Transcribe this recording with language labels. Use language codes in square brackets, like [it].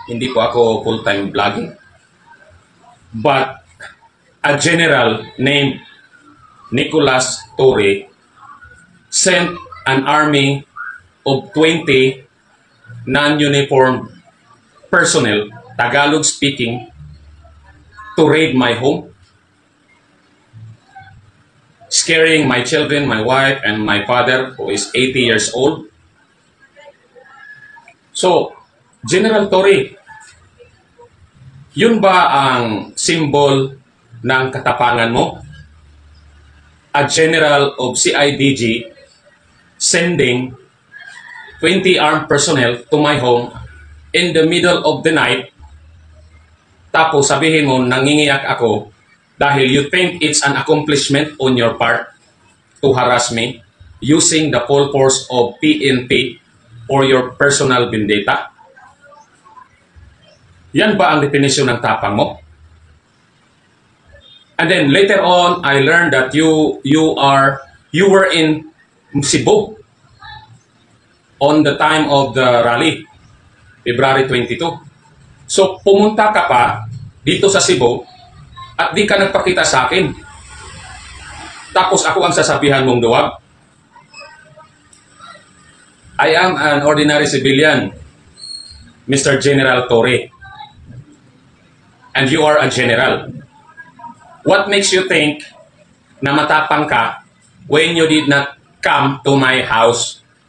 [tl] Hindi po ako full-time blogging. [en] But a general named Nicolas Torre sent an army of 20 non-uniformed personnel, Tagalog speaking, to raid my home, scaring my children, my wife, and my father, who is 80 years old. [tl] So, General Torre, yun ba ang symbol ng katapangan mo? [en] A general of CIDG sending 20 armed personnel to my home in the middle of the night. [tl] Tapos sabihin mo, nangingiyak ako dahil [en] you think it's an accomplishment on your part to harass me using the full force of PNP for your personal vendetta? [tl] Yan ba ang definisyon ng tapang mo? [en] And then later on, I learned that you were in Cebu on the time of the rally, February 22. [tl] So, pumunta ka pa dito sa Cebu at di ka nagpakita sa akin. Tapos ako ang sasabihan mong duwag. [en] I am an ordinary civilian, Mr. General Torre. And you are a general. What makes you think [tl] na matapang ka [en] when you did not come to my house?